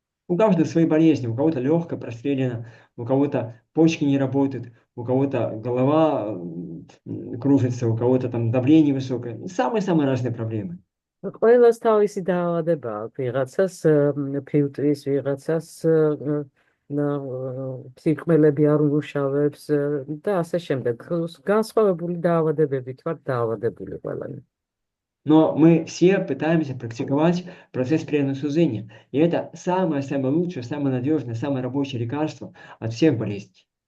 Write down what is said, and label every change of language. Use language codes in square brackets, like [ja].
[ru] У каждого свои болезни, у кого-то легкая прострелена, у кого-то почки не работают, у кого-то голова кружится, у кого-то там давление высокое. Самые-самые разные проблемы. [ka] ყველას თავისი დაავადება აქვს, ვიღაცას ფილტვის, ვიღაცას ფსიქმელები არ უმუშავებს და ასე შემდეგ. განსხვავებული დაავადებებით ვართ დაავადებული ყველანი. [ru] Но мы все пытаемся практиковать процесс преданного служения. И это самое-самое лучшее, самое надежное, самое рабочее лекарство от всех болезней.